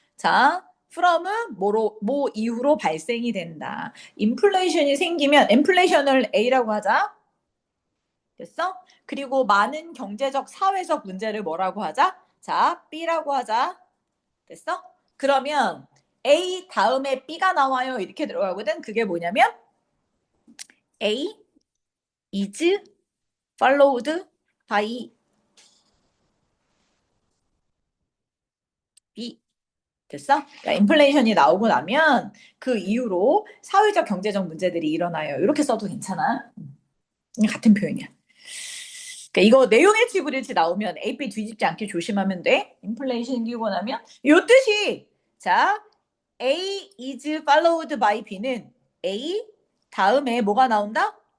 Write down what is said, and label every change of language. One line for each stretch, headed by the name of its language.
Korean: 자, from은 뭐 이후로 발생이 된다. 인플레이션이 생기면 인플레이션을 A라고 하자. 됐어? 그리고 많은 경제적, 사회적 문제를 뭐라고 하자? 자, B라고 하자. 됐어? 그러면 A 다음에 B가 나와요. 이렇게 들어가거든. 그게 뭐냐면
English: A is followed by B.
Korean: 됐어? 그러니까 인플레이션이 나오고 나면 그 이후로 사회적 경제적 문제들이 일어나요. 이렇게 써도 괜찮아. 같은 표현이야. 그러니까 이거 내용 일치 불일치 나오면 AP 뒤집지 않게 조심하면 돼. 인플레이션 생기고 나면 요 뜻이 자
English: A is followed by B
Korean: 는 A 다음에 뭐가 나온다?